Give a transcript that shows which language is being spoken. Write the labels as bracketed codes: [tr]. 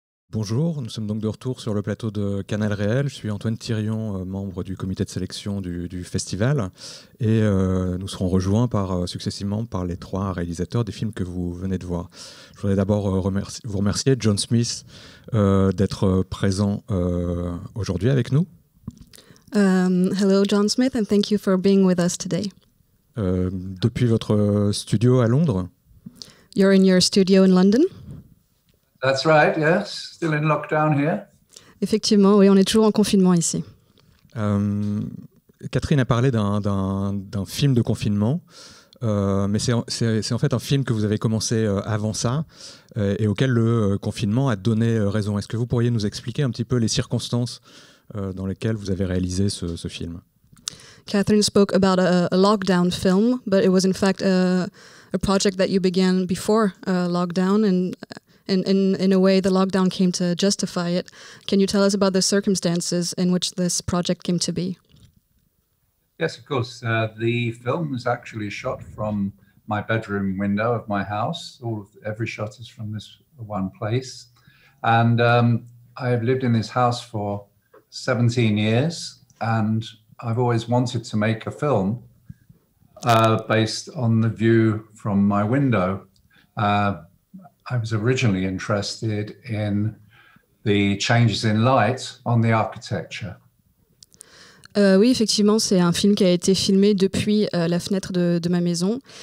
[fr] Bonjour, nous sommes donc de retour sur le plateau de Canal Réel. Je suis Antoine Thirion, membre du comité de sélection du festival. Et nous serons rejoints successivement par les trois réalisateurs des films que vous venez de voir. Je voudrais d'abord vous remercier, John Smith, d'être présent aujourd'hui avec nous. [en] Hello, John Smith, and thank you for being with us today. [fr] Depuis votre studio à Londres. [en] You're in your studio in London? That's right, yes. Still in lockdown here. [fr] Effectivement, oui, on est toujours en confinement ici. Catherine a parlé d'un film de confinement, mais c'est en fait un film que vous avez commencé avant ça et auquel le confinement a donné raison. Est-ce que vous pourriez nous expliquer un petit peu les circonstances dans lesquelles vous avez réalisé ce film? [en] Catherine spoke about a lockdown film, but it was in fact a project that you began before lockdown, and in a way the lockdown came to justify it. Can you tell us about the circumstances in which this project came to be? Yes, of course. The film was actually shot from my bedroom window of my house. Every shot is from this one place. And I have lived in this house for 17 years, and I've always wanted to make a film based on the view from my window. I was originally interested in the changes in light on the architecture. [fr] Oui, effectivement, c'est un film qui a été filmé depuis la fenêtre de ma maison.